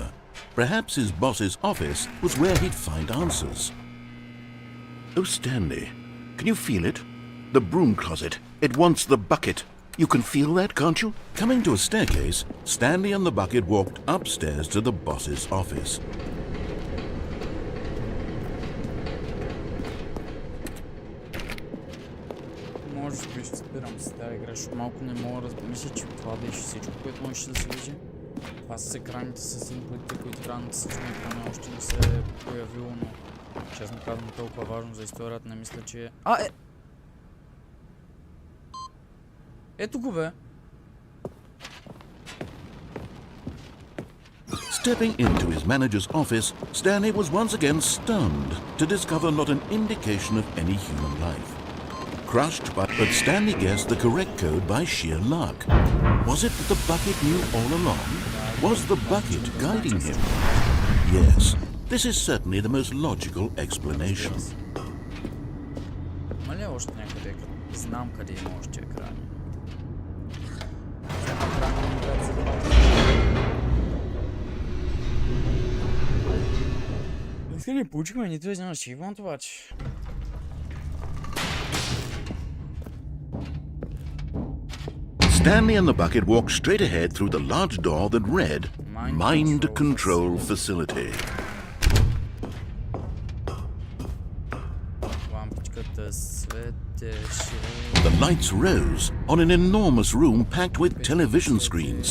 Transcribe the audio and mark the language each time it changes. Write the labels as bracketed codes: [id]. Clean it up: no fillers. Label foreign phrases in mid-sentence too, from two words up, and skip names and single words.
[en] Perhaps his boss's office was where he'd find answers. Oh, Stanley, can you feel it? The broom closet. It wants the bucket. You can feel that, can't you? Coming to a staircase, Stanley and the bucket walked upstairs to the boss's office. [bg] Може би ще спирам с тази игра, защото малко не мога да мисля, че това беше всичко, което може да се вижда. Това с екраните, с инпутите, които трябва да се на екрана, още не се е появило, но честно казвам толкова важно за историята, не мисля, че е... Ето го, бе! [en] Stepping into his manager's office, Stanley was once again stunned to discover not an indication of any human life. Crushed by... But Stanley guessed the correct code by sheer luck. Was it that the bucket knew all along? Was the bucket guiding him? Yes, this is certainly the most logical explanation. [bg] Има ли още някъде екран? Знам къде има още екрани. Днеска не получихме нито един achievement, обаче. [en] Stanley and the bucket walked straight ahead through the large door that read, Mind Control Facility. The lights rose on an enormous room packed with television screens.